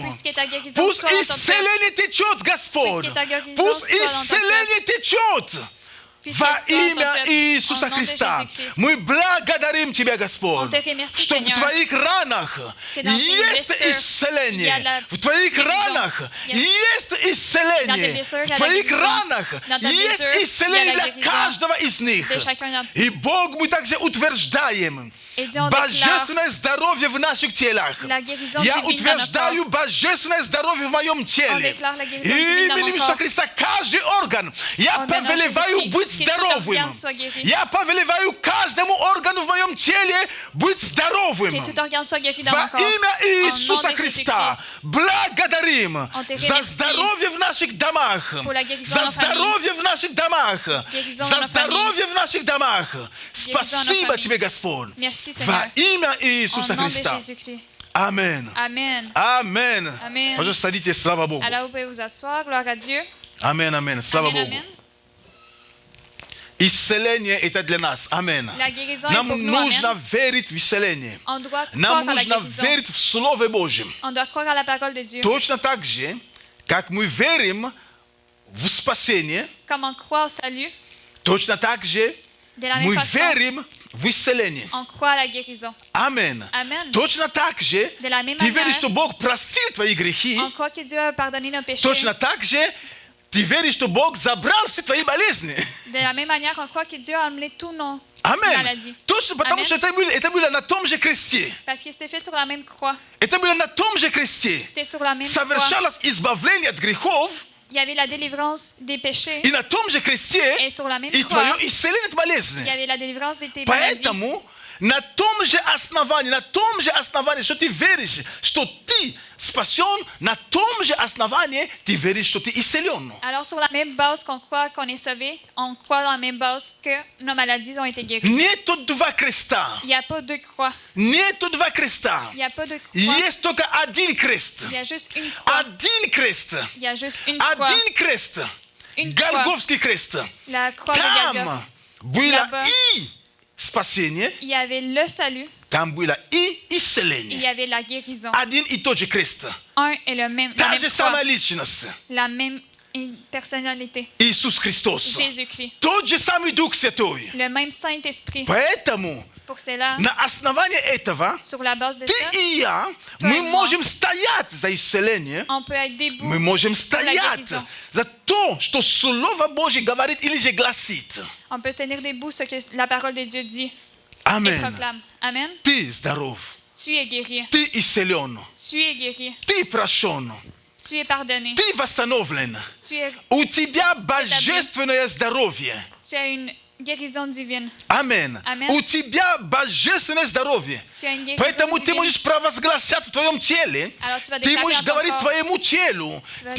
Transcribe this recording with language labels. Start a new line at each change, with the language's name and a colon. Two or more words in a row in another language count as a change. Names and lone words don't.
French: Puisque ta guérison
Russian: Пусть
French: soit dans ton peuple.
Russian: исцеление течет, Господь.
French: Puisque ta guérison
Russian: Пусть
French: soit dans ton
Russian: исцеление течет.
French: Puisque
Russian: Во
French: soit dans ton
Russian: имя
French: peuple.
Russian: Иисуса
French: Au nom de
Russian: Христа
French: Jésus-Christ.
Russian: мы благодарим Тебя, Господь,
French: On te remercie,
Russian: что в
French: Seigneur,
Russian: Твоих ранах
French: que dans tes
Russian: есть
French: blessures, il y
Russian: исцеление.
French: a la
Russian: В Твоих
French: guérison.
Russian: ранах
French: Il y a-
Russian: есть
French: Dans tes
Russian: исцеление.
French: blessures, il y a
Russian: В
French: la
Russian: Твоих
French: guérison.
Russian: ранах
French: Dans ta
Russian: есть
French: blessure,
Russian: исцеление
French: il y a la
Russian: для
French: guérison
Russian: каждого из них.
French: de chacun d'entre
Russian: И Бог, мы также утверждаем
French: Et Dieu, on déclare
Russian: божественное здоровье в наших телах.
French: la guérison
Russian: Я
French: divine dans notre
Russian: утверждаю
French: corps.
Russian: божественное здоровье в моем
French: On
Russian: теле.
French: déclare la guérison divine dans
Russian: Именем
French: mon
Russian: Иисуса
French: corps.
Russian: Христа каждый орган я
French: Au nom de
Russian: повелеваю
French: Jésus-Christ,
Russian: быть
French: que tout
Russian: здоровым.
French: organe soit guéri.
Russian: Я повелеваю каждому органу в моем теле быть здоровым.
French: Que tout organe soit guéri dans
Russian: Во
French: mon corps.
Russian: имя
French: Au nom
Russian: Иисуса
French: de
Russian: Христа
French: Jésus-Christ.
Russian: благодарим
French: On te
Russian: за
French: remercie
Russian: здоровье в наших домах,
French: pour la guérison
Russian: за
French: dans nos familles.
Russian: здоровье в наших домах,
French: Guérison
Russian: за
French: dans nos
Russian: здоровье в наших домах.
French: dans nos
Russian: Спасибо
French: familles.
Russian: тебе, Господь.
French: Merci,
Russian: Во
French: Seigneur.
Russian: имя
French: Au
Russian: Иисуса
French: nom de
Russian: Христа.
French: Jésus-Christ.
Russian: Аминь.
French: Amen.
Russian: Аминь.
French: Amen.
Russian: Пожалуйста, садитесь, слава Богу.
French: Alors, vous pouvez vous asseoir. Gloire à Dieu.
Russian: Аминь, аминь. Слава
French: Amen,
Russian: Богу.
French: amen.
Russian: Исцеление это для нас. Аминь.
French: La guérison est
Russian: Нам
French: pour nous.
Russian: нужно
French: Amen.
Russian: верить в исцеление.
French: On doit
Russian: Нам
French: croire à la
Russian: нужно
French: guérison.
Russian: верить в Слове Божьем.
French: On doit croire à la parole de Dieu.
Russian: Точно так же, как мы верим в спасение,
French: Comme on croit au salut,
Russian: точно так же
French: de la мы même façon,
Russian: верим в исцеление.
French: on croit à la guérison.
Russian: Аминь.
French: Amen.
Russian: Точно так же
French: De la même
Russian: ты веришь,
French: manière,
Russian: что Бог простил твои грехи.
French: on croit que Dieu a pardonné nos péchés.
Russian: Точно так же ты веришь, что Бог забрал все твои болезни.
French: De la même manière, on croit que Dieu a emmené tous nos
Russian: Аминь.
French: maladies.
Russian: Точно, потому
French: Amen.
Russian: что это было на том же кресте.
French: Parce que c'était fait sur la même croix.
Russian: Это было на том же кресте.
French: C'était sur la même croix.
Russian: Совершалось избавление от грехов.
French: Il y avait la délivrance des péchés.
Russian: И на том же кресте
French: Et sur la même
Russian: и
French: croix,
Russian: твое исцеление от болезни.
French: il y avait la délivrance de tes maladies.
Russian: Поэтому на том же основании, что ты веришь, что ты спасен, на том же основании ты веришь, что ты исцелен.
French: Alors, sur la même base qu'on croit qu'on est sauvé, on croit dans la même base que nos maladies ont été guéries.
Russian: Нету два креста.
French: Il n'y a pas deux croix.
Russian: Нету два креста.
French: Il n'y a pas deux croix.
Russian: Есть только один крест.
French: Il y a juste une croix.
Russian: Один крест.
French: Il y a juste une croix.
Russian: Один крест.
French: Une croix.
Russian: Голгофский крест.
French: La croix de Golgotha.
Russian: Там было
French: Là-bas.
Russian: и спасение,
French: Il y avait le salut
Russian: там было и
French: et il y
Russian: исцеление.
French: avait la guérison.
Russian: Один и тот же крест.
French: Un et le même, la
Russian: Та
French: même
Russian: же
French: croix,
Russian: самая личность.
French: la même personnalité.
Russian: Иисус Христос.
French: Jésus-Christ.
Russian: Тот же самый Дух Святой.
French: Le même Saint-Esprit.
Russian: Поэтому
French: Pour cela,
Russian: на основании этого
French: sur la base de
Russian: ты
French: ça,
Russian: и я,
French: Toi
Russian: мы
French: et moi.
Russian: можем стоять за исцеление.
French: on peut être debout.
Russian: Мы можем
French: la
Russian: стоять
French: guérison.
Russian: за то, что Слово Божье говорит или же гласит.
French: On peut se tenir debout ce que la parole de Dieu dit. Amen. proclame, Amen,
Russian: Ты здоров.
French: tu es guéri,
Russian: Ты исцелен.
French: tu es guéri,
Russian: Ты прощен.
French: tu es pardonné,
Russian: Ты восстановлен.
French: tu
Russian: У тебя божественное здоровье.
French: as une guérison divine,
Russian: Аминь.
French: Amen.
Russian: У тебя божественное здоровье.
French: tu as une guérison
Russian: Поэтому ты
French: divine.
Russian: можешь провозглашать в твоем теле.
French: Alors tu vas
Russian: Ты
French: déclarer
Russian: можешь
French: à ton
Russian: говорить
French: corps,
Russian: твоему телу.
French: Tu vas